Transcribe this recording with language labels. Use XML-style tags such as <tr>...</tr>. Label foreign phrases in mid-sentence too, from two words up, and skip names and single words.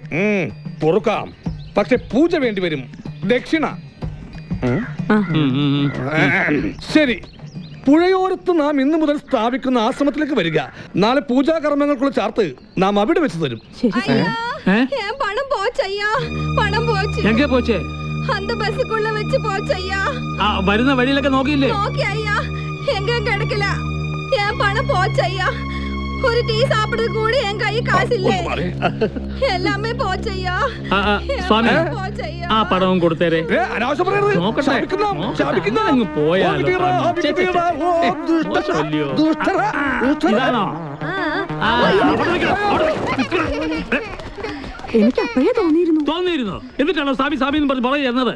<ml>പൊറുക്കാം, പക്ഷെ പൂജ വേണ്ടി വരും. ദക്ഷിണ. ശരി, പുഴയോരത്ത് നാം ഇന്നു മുതൽ സ്ഥാപിക്കുന്ന ആശ്രമത്തിലേക്ക് വരിക. നാളെ പൂജാകർമ്മങ്ങൾക്കുള്ള ചാർത്ത് നാം അവിടെ വെച്ച് തരും.</ml> <ta>பணம் போச்சையா, பணம் போச்சு. எங்கே போச்சே? அந்த பஸ்ஸுக்குள்ள வச்சு போச்சையா.</ta> <ml>വരുന്ന വഴിയിലൊക്കെ നോക്കിയില്ലേ?</ml> <ta>ஓகே ஐயா, எங்க கிடைக்கல. என் பணம் போச்சையா. ஒரு டீ சாப்பிடுறது கூட என் கை காசு இல்ல. எல்லாமே போச்சையா.</ta> <ml>സ്വാമി,</ml> <ta>போச்சையா.</ta> <ml>ആ പടവും കൊടുത്തേരെ. അനാവശ്യം പറയരുത്. നോക്കട്ടെ. അങ്ങ് പോയാലോ. ഇതാണോ? എനിക്ക് അപ്പോഴേ തോന്നിയിരുന്നു. എന്നിട്ടാണോ സ്വാമി സ്വാമി എന്ന് പറഞ്ഞ് പുറകെ ചെന്നത്?</ml>